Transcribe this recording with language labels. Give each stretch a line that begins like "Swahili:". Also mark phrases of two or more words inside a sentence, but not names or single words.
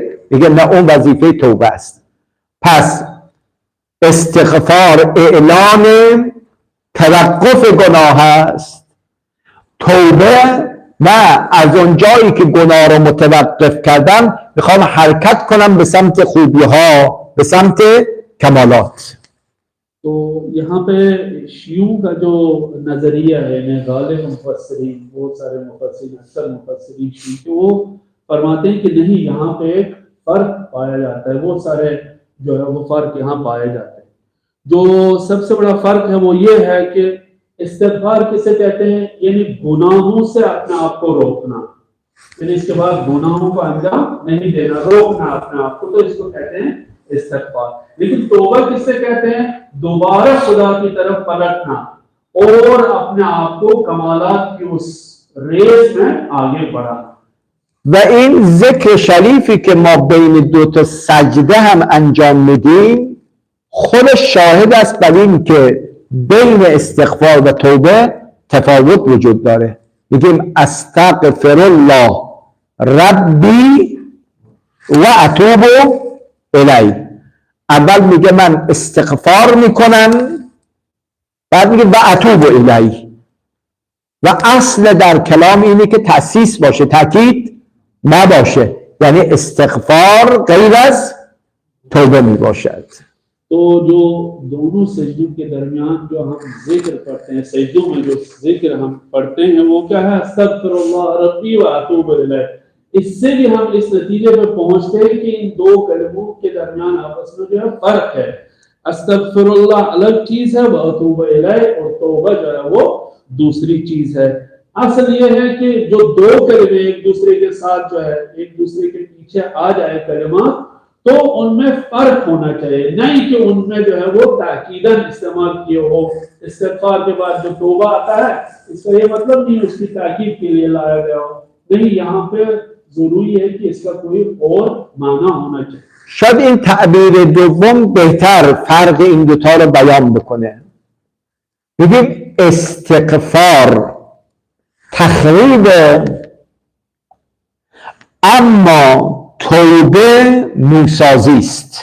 Persian: میگه نه، اون وظیفه توبه است. پس استغفار اعلان توقف گناه است، توبه نه، از اون جایی که گناه رو متوقف کردم میخوام حرکت کنم به سمت خوبی ها، به سمت کمالات.
Urdu: تو یہاں پہ شیعوں کا جو نظریہ ہے، غالب مفسرین، بہت سارے مفسرین، اکثر مفسرین شیعو وہ فرماتے ہیں کہ نہیں، یہاں پہ ایک فرق پایا جاتا ہے. بہت سارے جو ہے وہ فرق یہاں پائے جاتے ہیں۔ جو سب سے بڑا فرق ہے وہ یہ ہے کہ استغفار کسے کہتے ہیں? یعنی گناہوں سے اپنے آپ کو روکنا، یعنی اس کے بعد گناہوں کو انجام نہیں دینا، روکنا اپنے آپ کو، تو اس کو کہتے ہیں استغفار. لیکن توبہ کس سے کہتے ہیں؟ دوبارہ خدا کی طرف پلٹنا اور اپنے آپ کو کمالات کی اس ریس میں آگے بڑھانا.
Persian: و این ذکر شریفی که ما بین دو تا سجده هم انجام میدیم خودش شاهد است بر این که بین استغفار و توبه تفاوت وجود داره. میگیم
Arabic: استغفر الله ربی و اتوب الی.
Persian: اول میگه من استغفار میکنم، بعد میگه
Arabic: و اتوب الی.
Persian: و اصل در کلام اینه که تأسیس باشه، تاکید نباشه، یعنی استغفار غیر از توبه میباشد.
Urdu: تو جو دونوں سجدوں کے درمیان جو ہم ذکر پڑھتے ہیں، سجدوں میں جو ذکر ہم پڑھتے ہیں وہ کیا ہے?
Arabic: أستغفر الله ربي و أتوب إليه.
Urdu: اس سے بھی ہم اس نتیجے پر پہنچتے ہیں کہ ان دو کلموں کے درمیان آپس میں جو ہے فرق ہے. استغفراللہ الگ چیز ہے,
Arabic: و أتوب إليه
Urdu: اور توبہ جو ہے وہ دوسری چیز ہے. اصل یہ ہے کہ جو دو کلمے ایک دوسرے کے ساتھ جو ہے ایک دوسرے کے پیچھے آ جائے کلمہ، تو ان میں فرق ہونا چاہیے، نہیں کہ ان میں جو ہے وہ تاکیداً استعمال کیے ہو. استغفار کے بعد جو توبہ آتا ہے اس کا یہ مطلب نہیں اس کی تاکید کے لیے لایا گیا ہو، نہیں، یہاں پہ ضروری ہے کہ اس کا کوئی اور معنی ہونا چاہیے.
Persian: شاید این تعبیر دوم بهتر فرق این دوتا رو بیان بکنه. بگیم استغفار تخریب، اما توبه نوسازی است.